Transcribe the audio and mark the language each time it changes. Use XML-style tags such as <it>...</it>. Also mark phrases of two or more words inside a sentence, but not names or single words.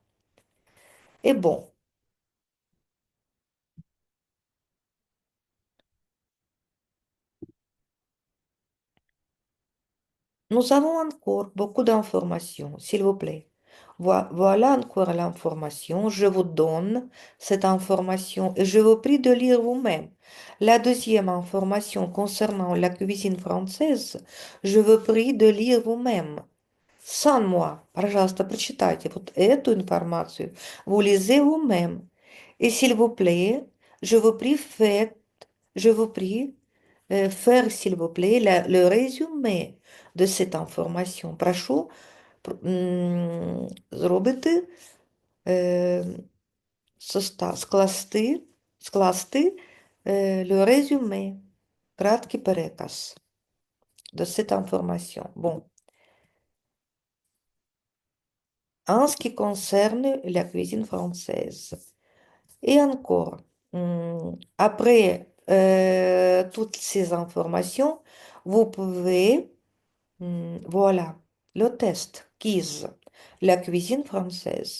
<fr>Et bon, nous avons encore beaucoup d'informations, s'il vous plaît. Voilà encore l'information. Je vous donne cette information et je vous prie de lire vous-même. La deuxième information concernant la cuisine française, je vous prie de lire vous-même. Sans moi,</fr> <ru>пожалуйста, прочитайте вот эту информацию.</ru> <fr>Vous lisez vous-même. Et s'il vous plaît, je vous prie, je vous prie, faire, s'il vous plaît, le résumé de cette information.</fr> <uk>Прошу зробити, е, скласти</uk> <fr>le résumé,</fr> <uk>краткий переказ</uk> <fr>de cette information. Bon. En ce qui concerne la cuisine française. Et encore, après toutes ces informations, vous pouvez, voilà, le test quiz, la cuisine française.</fr>